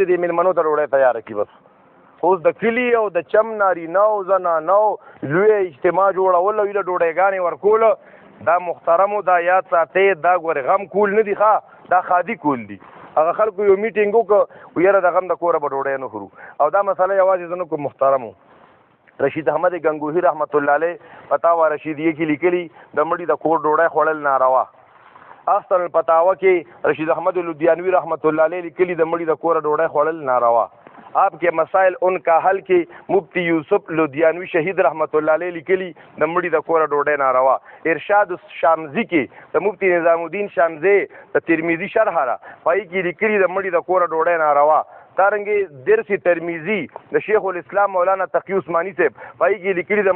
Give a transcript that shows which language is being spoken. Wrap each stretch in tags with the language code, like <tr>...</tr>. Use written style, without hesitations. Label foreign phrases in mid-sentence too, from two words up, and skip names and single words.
<ps>دې میلمنو ته ډوډۍ تیاره کړي بس اوس د کلي او د چم نارینه او زنانه لوی اجتماع جوړول او ایله ډوډۍ ورکول دا محترمو دا یاد ساتئ دا ګورې غم کول نه دي ښه دا خادي کول دي هغه خلکو یو میټینګ وکړه یاره د غم د کوره به ډوډۍ نه خورو او دا مسله یوازې زه نه کوم محترمو رشید احمد گنگوهی رحمت الله علیه فتاوا رشیدیه کې لیکلي د مړي د کور ډوډۍ خوړل ناروا احسن الفتاوا کې رشید احمد لدھیانوی رحمت الله علیه لیکلي د مړي د کور ډوډۍ خوړل ناروا آپ کے مسائل ان کا حل کې مفتی یوسف لدھیانوی شهید رحمت الله علیه لیکلي د مړي د کور ډوډۍ ناروا ارشاد الشامزی کې د مفتی نظام الدین شامزی د ترمذی شرح را پای کې لیکلي د مړي د کور ډوډۍ ناروا دارنګه درس ترمذی د شیخ الاسلام مولانا تقی عثماني صاحب پای کې لیکلي د</ps>